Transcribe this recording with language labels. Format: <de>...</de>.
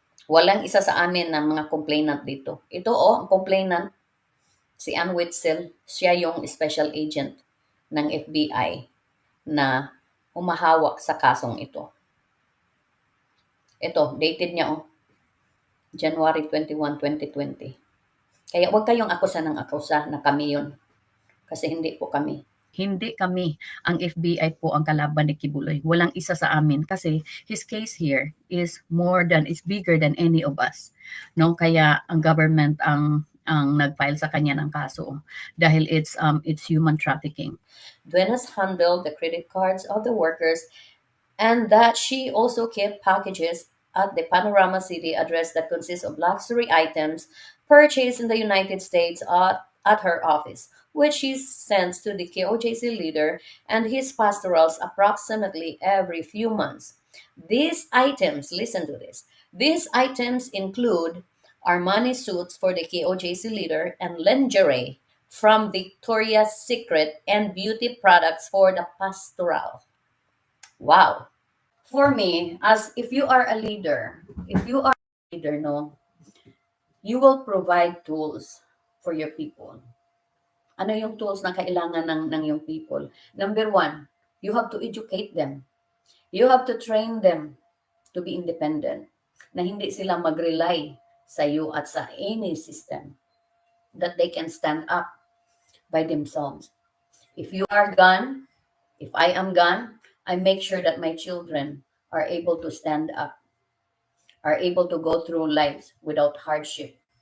<tl>Walang isa sa amin ng mga complainant dito. Ito ang complainant, si Ann Witzel, siya yung special agent ng FBI na humahawak sa kasong ito. Ito, dated niya January 21, 2020. Kaya huwag kayong akusa ng akusa na kami yun. Kasi hindi po kami. Hindi kami. Ang FBI po ang kalaban ni Kibuloy. Walang isa sa amin kasi</tl> <en>his case here is bigger than any of us.</en> <tl>No, kaya ang government ang nag-file sa kanya ng kaso dahil</tl> <en>it's human trafficking. Duenas handled the credit cards of the workers and that she also kept packages at the Panorama City address that consists of luxury items purchased in the United States at her office, which she sends to the KOJC leader and his pastorals approximately every few months. These items, listen to this, these items include Armani suits for the KOJC leader and lingerie from Victoria's Secret and beauty products for the pastoral. Wow. For me, as if you are a leader, no, you will provide tools for your people.</en> <tl>Ano yung tools na kailangan ng yung people?</tl> <en>Number one, you have to educate them. You have to train them to be independent.</en> <tl>Na hindi sila mag-rely sa iyo at sa</tl> <en>any system. That they can stand up by themselves. If you are gone, if I am gone, I make sure that my children are able to stand up, are able to go through lives without hardship.</en>